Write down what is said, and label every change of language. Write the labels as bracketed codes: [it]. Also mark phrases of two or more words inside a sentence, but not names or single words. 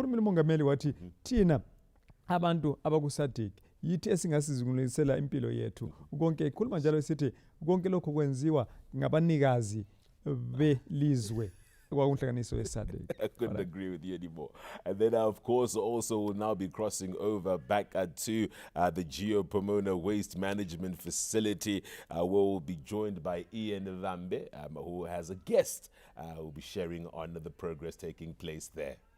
[nd] Ukhulumile umongameli wathi thina abantu abakuSadc yithi esingasizungulisela impilo yethu konke ikhuluma njalo sithi konke lokho kwenziwa ngabanikazi belizwe. [en] I couldn't agree with you anymore. And then, of course, also we'll now be crossing over back to the Geo-Pomona Waste Management Facility, where we'll be joined by Ian Vambe, who has a guest who will be sharing on the progress taking place there.